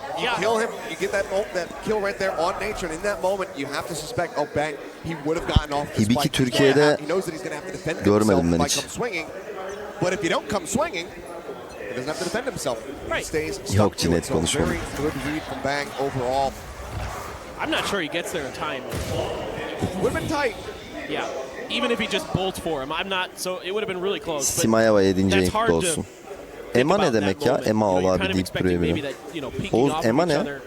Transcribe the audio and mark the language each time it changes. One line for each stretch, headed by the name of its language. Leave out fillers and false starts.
English: You kill him, you get that kill right there on Nature, and in that moment you have to suspect, oh bang, he would have gotten off the spike.
Turkish: Türkiye'de görmedim ben hiç.
English: But if you don't come swinging, he doesn't have to defend himself. He stays
Turkish: Yok, cinet konuşmadım.
English: Very good read from Bang overall. I'm not sure he gets there in time. Would have been tight. Yeah. Even if he just bolts for him, I'm not. So it would have been really close.
Turkish: Simayeva 7. renkli olsun. Ema ne demek ya? Ema al abi deyip duruyor biri. Oğuz, Ema ne?